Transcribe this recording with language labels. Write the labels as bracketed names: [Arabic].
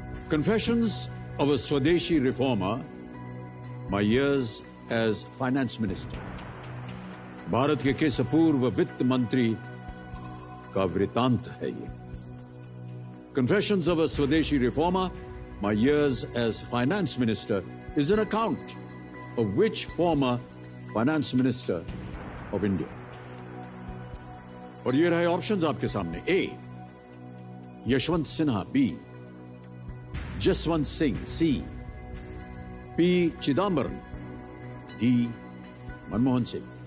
[English] Confessions of a Swadeshi reformer, my years as finance minister. [Hindi] Bharat के किस पूर्व वित्त मंत्री का वृतांत है ये? [English] Confessions of a Swadeshi reformer, my years as finance minister is an account of which former finance minister of India. [Hindi] और ये रहे ऑप्शंस आपके सामने। A. Yashwant Sinha. B. Jaswant Singh. C. P. Chidambaram. D. Manmohan Singh.